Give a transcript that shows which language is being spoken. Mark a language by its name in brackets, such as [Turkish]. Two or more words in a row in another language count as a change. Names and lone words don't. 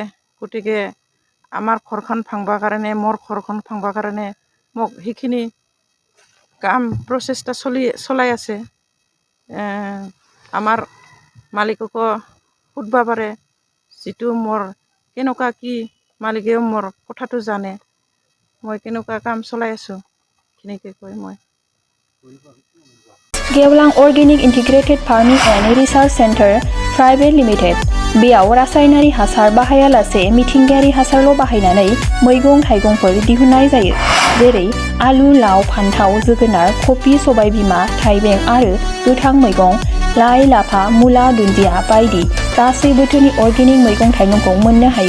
[Assamese] গতিকে আমাৰ ঘৰখন ভাঙবৰ কাৰণে, মোৰ ঘৰখন ভাঙবৰ কাৰণে মোক সেইখিনি কাম প্ৰচেষ্টা চলাই আছে। আমাৰ মালিককো সুধিব পাৰে, যিটো মোৰ কেনেকুৱা কি মালিকেও মোৰ কথাটো জানে, মই কেনেকুৱা কাম চলাই আছোঁ সেইখিনিকে কৈ মই। [Bodo] गेवलां अर्गेनिक इन्टिग्रेटेड फार्मिंग एन्ड रिसार्च सेन्टार प्राइभेट लिमिटेड। बेयाव रासायनारि हासार बाहायालासे मिथिंगायारि हासारल' बाहायनानै मैगं थाइगंफोर दिहुननाय जायो। जेरै आलु, लाव, फान्थाव, जोगोनार, कफि, सबायबिमा, थाइबें आरो गोथां मैगं, लाइ, लाफा, मुला, दुन्दिया बायदि गासै बोथोरनि अर्गेनिक मैगं थाइगंखौ मोननो हायो।